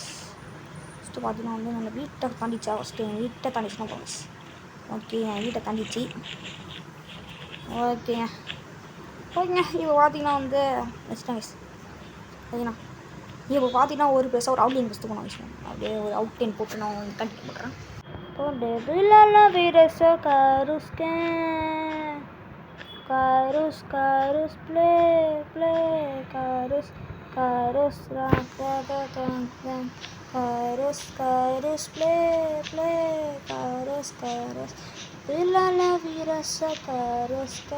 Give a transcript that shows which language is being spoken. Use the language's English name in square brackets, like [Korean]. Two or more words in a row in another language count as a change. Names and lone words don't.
[Tamil] ஃபஸ்ட்டு பார்த்தீங்கன்னா வந்து என்னோடய வீட்டை தாண்டிச்சா ஃபஸ்ட்டு என் வீட்டை தாண்டிச்சுன்னா போகும் மிஸ். ஓகே, என் வீட்டை தாண்டிச்சு. ஓகேங்க இப்போ பார்த்தீங்கன்னா வந்து வச்சுட்டேன் மிஸ். சரிண்ணா இப்போ பார்த்தீங்கன்னா ஒரு பெருசாக ஒரு அவுட்லைன் ஃபஸ்ட்டு போனோம் விஷயம். அப்படியே ஒரு அவுட்லைன் போட்டு நான் கண்டிப்பாக போட்டுறேன். Karus play Karus play Karus Bilala virasa Karus